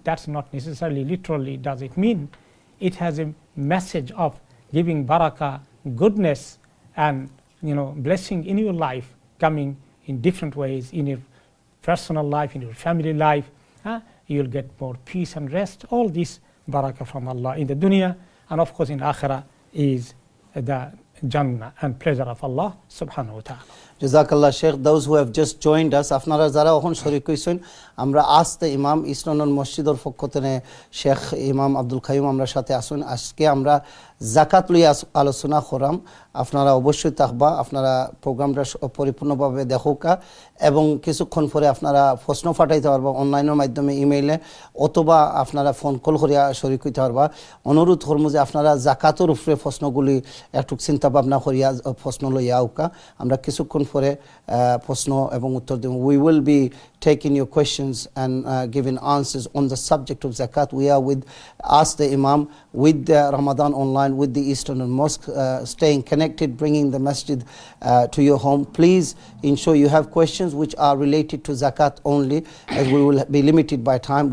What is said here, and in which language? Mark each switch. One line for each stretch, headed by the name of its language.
English: That's not necessarily literally does it mean. It has a message of giving barakah, goodness, and blessing in your life, coming in different ways, in your personal life, in your family life. You'll get more peace and rest. All this barakah from Allah in the dunya, and of course in akhirah is the Jannah and pleasure of Allah subhanahu wa ta'ala. Jazakallah Sheikh. Those who have just joined us,
Bangla: আপনারা যারা এখন শরীক হইছেন, আমরা আজতে ইমাম ইসলামন মসজিদের পক্ষ থেকে শেখ ইমাম আব্দুল কাইয়ুম আমরা সাথে আসুন। আজকে আমরা যাকাত লইয়া আলোচনা করাম। আপনারা অবশ্যই থাকবা, আপনারা প্রোগ্রামটা পরিপূর্ণভাবে দেখোকা, এবং কিছুক্ষণ পরে আপনারা প্রশ্ন পাঠাইতে পারবা অনলাইনের মাধ্যমে, ইমেইলে, অথবা আপনারা ফোন কল করিয়া শরীক হইতে পারবা। অনুরোধ করবো যে আপনারা যাকাতের উপরে প্রশ্নগুলি একটু চিন্তা ভাবনা করিয়া প্রশ্ন লইয়া আউকা। আমরা কিছুক্ষণ উপরে প্রশ্ন এবং উত্তর দেব।
English: We will be taking your questions and giving answers on the subject of zakat. We are with Ask the Imam, with the Ramadan Online, with the Eastern Mosque, staying connected, bringing the masjid to your home. Please ensure you have questions which are related to zakat only, as we will be limited by time.